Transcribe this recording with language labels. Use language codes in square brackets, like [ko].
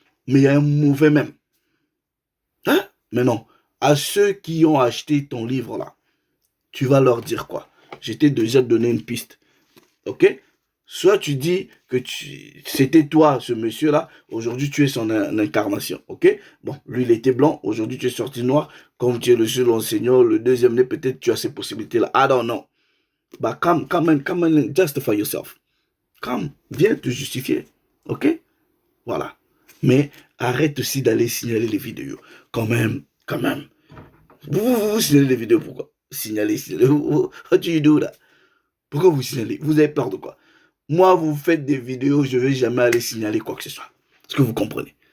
[fr] Mais il y a un mauvais même. Hein? Mais non, à ceux qui ont acheté ton livre là, tu vas leur dire quoi? Je t'ai déjà donné une piste. Ok? Soit tu dis que c'était toi, ce monsieur-là, aujourd'hui tu es son incarnation, ok? Bon, lui il était blanc, aujourd'hui tu es sorti noir, comme tu es le seul enseignant, le deuxième né, peut-être tu as ces possibilités-là. [en] I don't know. Bah, come and justify yourself. [fr] Come, viens te justifier, ok? Voilà. Mais arrête aussi d'aller signaler les vidéos. Quand même, quand même. Vous signalez les vidéos, pourquoi? Signaler. [en] What do you do [fr] là? Pourquoi vous signalez? Vous avez peur de quoi? Moi, vous faites des vidéos, je ne vais jamais aller signaler quoi que ce soit. Est-ce que vous comprenez?